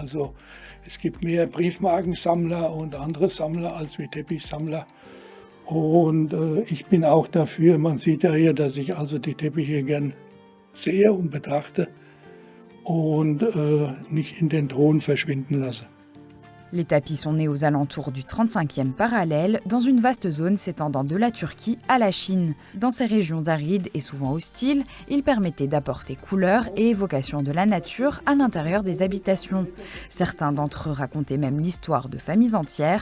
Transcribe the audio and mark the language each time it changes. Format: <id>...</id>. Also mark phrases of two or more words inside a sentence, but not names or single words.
<de>Also es gibt mehr Briefmarkensammler und andere Sammler als wie Teppichsammler. Und ich bin auch dafür, man sieht ja hier, dass ich also die Teppiche gern sehe und betrachte und nicht in den Ton verschwinden lasse.</de> <fr>Les tapis sont nés aux alentours du 35e parallèle, dans une vaste zone s'étendant de la Turquie à la Chine. Dans ces régions arides et souvent hostiles, ils permettaient d'apporter couleur et évocation de la nature à l'intérieur des habitations. Certains d'entre eux racontaient même l'histoire de familles entières.</fr>